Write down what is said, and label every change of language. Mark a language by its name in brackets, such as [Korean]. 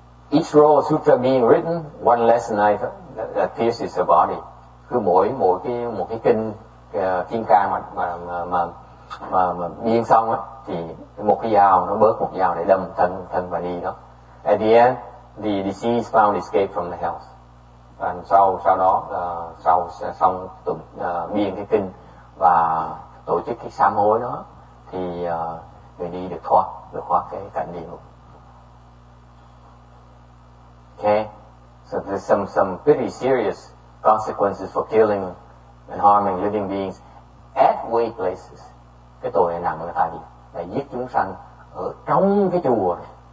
[English] Each roll of sutra being written, one lesson knife that pierces the body. [Vietnamese] Cứ mỗi cái kinh kim cang mà biên xong á, thì một cái dao nó bớt một dao để đâm thân và đi đó. [English] At the end, the deceased found escape from the hells. [Vietnamese] Và sau đó sau xong biên cái kinh và tổ chức cái sám hối đó, thì người đi được thoát cái cảnh địa ngục. [English] Okay, so there's some pretty serious consequences for killing and harming living beings at way places. [Vietnamese] Cái tội này nặng là tại vì là giết chúng sanh ở trong cái chùa này.